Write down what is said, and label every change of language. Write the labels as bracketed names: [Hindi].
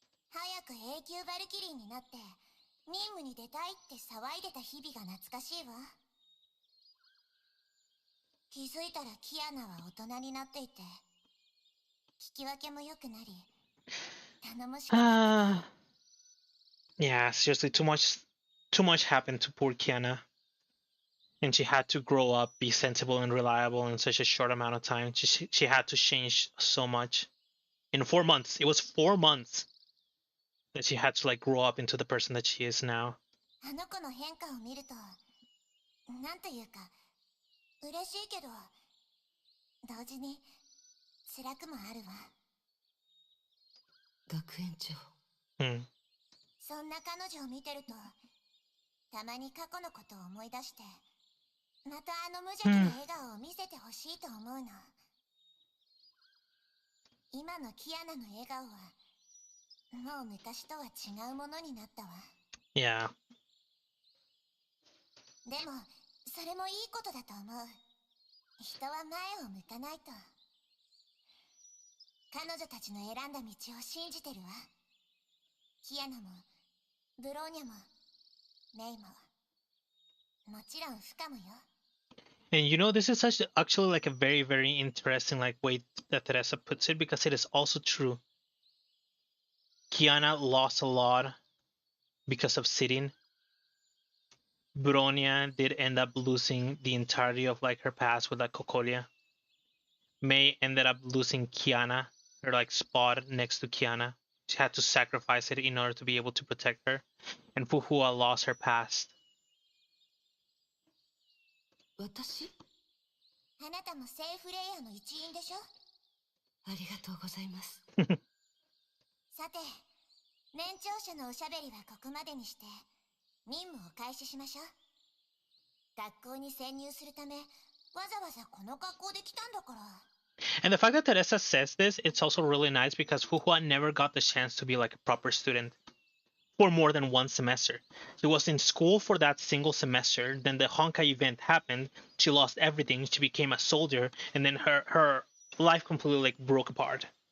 [Japanese] 早く永久バルキリーになって任務に出たいって騒いでた日々が懐かしいわ。気づいたらキアナは大人になっていて、聞き分けも良くなり、頼もしくなった。 [English] Yeah, seriously, too much happened to poor Kiana. And she had to grow up, be sensible and reliable in such a short amount of time. She had to change so much. In 4 months. It was 4 months that she had to like grow up into the person that she is now. [Japanese] あの子の変化を見ると、なんというか、嬉しいけど、同時に辛くもあるわ。学園長。そんな彼女を見てると、たまに過去のことを思い出して、またあの無邪気な笑顔を見せてほしいと思うの。今のキアナの笑顔は、もう昔とは違うものになったわ。 [English] Yeah. [Japanese] でも、それもいいことだと思う。人は前を向かないと。彼女たちの選んだ道を信じてるわ。キアナも、ブローニャも、メイも。もちろんフカもよ。 [English] And you know, this is actually like a very, very interesting like way that Teresa puts it, because it is also true. Kiana lost a lot because of sitting. Bronia did end up losing the entirety of like her past with like Cocolia. May ended up losing Kiana, her like spot next to Kiana. She had to sacrifice it in order to be able to protect her. And Fuhua lost her past. [Japanese] 私？あなたもセーフレイヤーの一員でしょ？ありがとうございます。さて、年長者のおしゃべりはここまでにして、任務を開始しましょう。学校に潜入するため、わざわざこの学校で来たんだから。 [English] And the fact that Teresa says this, it's also really nice because Fuhua never got the chance to be like a proper student for more than 1 semester. She was in school for that single semester, then the Honkai event happened, she lost everything, she became a soldier, and then her life completely like broke apart.